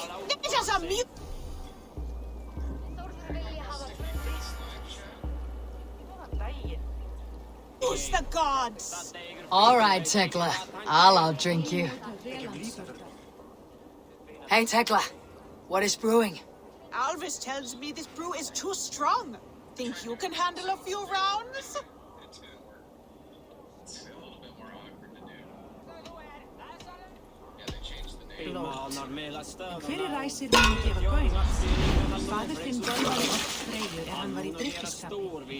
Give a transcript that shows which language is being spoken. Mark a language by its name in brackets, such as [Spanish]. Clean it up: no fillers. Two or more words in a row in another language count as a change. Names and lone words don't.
[English] This is a Use the gods! All right, Tekla. I'll outdrink you. Hey, Tekla. What is brewing? Alvis tells me this brew is too strong. Think you can handle a few rounds? [Icelandic] Fyrir ræsir mun gefa gaum. Faðir þinn bölvaði oft freyju hann var í drykkjuskapi.